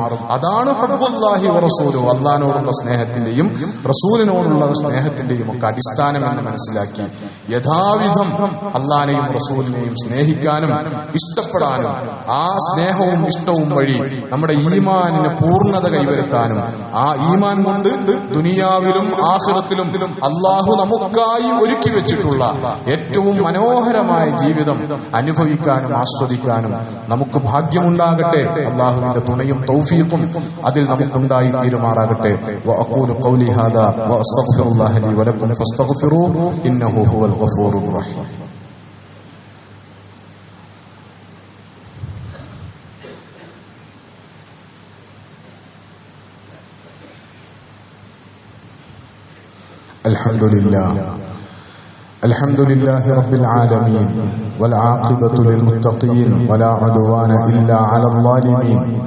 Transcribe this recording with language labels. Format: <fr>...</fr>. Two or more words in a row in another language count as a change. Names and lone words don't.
<ml>അതാണ്</ml> <ar>حب الله ورسوله,</ar> <ml>അല്ലാഹുവിനോടുള്ള സ്നേഹത്തിന്റെയും റസൂലിനോടുള്ള സ്നേഹത്തിന്റെയും ഒക്കെ അടിസ്ഥാനം എന്ന് മനസ്സിലാക്കി യഥാവിധം അള്ളാനെയും റസൂലിനെയും സ്നേഹിക്കാനും ഇഷ്ടപ്പെടാനും ആ സ്നേഹവും ഇഷ്ടവും വഴി നമ്മുടെ ഈമാനിന് പൂർണ്ണത കൈവരുത്താനും ആ ഈമാൻ കൊണ്ട് ദുനിയാവിലും ആഖിറത്തിലും അള്ളാഹു നമുക്കായി ഒരുക്കി വെച്ചിട്ടുള്ള ഏറ്റവും മനോഹരമായ ജീവിതം അനുഭവിക്കാനും ആസ്വദിക്കാനും നമുക്ക് ഭാഗ്യമുണ്ടാകട്ടെ. അള്ളാഹുവിന്റെ തുണയും തൗഫീഖും അതിൽ നമുക്കുണ്ടായി തീരുമാറാകട്ടെ.</ml> <ar>وأقول قولي هذا وأستغفر الله لي ولكم فاستغفروه إنه هو الغفور الرحيم. الحمد لله رب العالمين والعاقبة للمتقين ولا عدوان إلا على الظالمين.</ar>